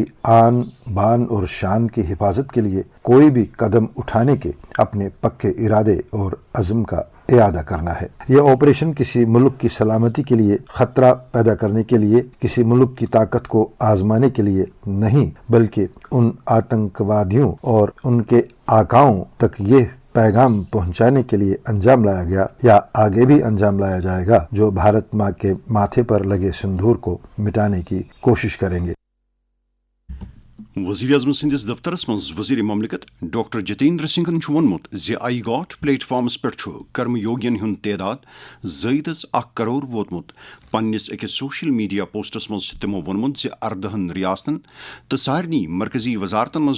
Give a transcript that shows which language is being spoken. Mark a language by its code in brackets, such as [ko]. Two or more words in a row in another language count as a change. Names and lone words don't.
[ur] آن بان اور شان کی حفاظت کے لیے کوئی بھی قدم اٹھانے کے اپنے پکے ارادے اور عزم کا اعادہ کرنا ہے یہ آپریشن کسی ملک کی سلامتی کے لیے خطرہ پیدا کرنے کے لیے کسی ملک کی طاقت کو آزمانے کے لیے نہیں بلکہ ان آتنکوادیوں اور ان کے آقاؤں تک یہ پیغام پہنچانے کے لیے انجام لایا گیا یا آگے بھی انجام لایا جائے گا جو بھارت ماں کے ماتھے پر لگے سندور کو مٹانے کی کوشش کریں گے [ks] وزیر اعظم سندس دفترس منٛز وزیر مملکت ڈاکٹر جتیندر سنگھن چھُ ووٚنمُت زِ آی گاٹ پلیٹ فارمس پٮ۪ٹھ چھُ کرم یوگین ہُنٛد تعداد زٲیدٕ 1 کرور ووتمُت پننِس أکِس [en] social media posts [ks] منٛز چھُ تِمو ووٚنمُت زِ 14 ریاستن تہٕ سارنٕے مرکزی وزارتن منٛز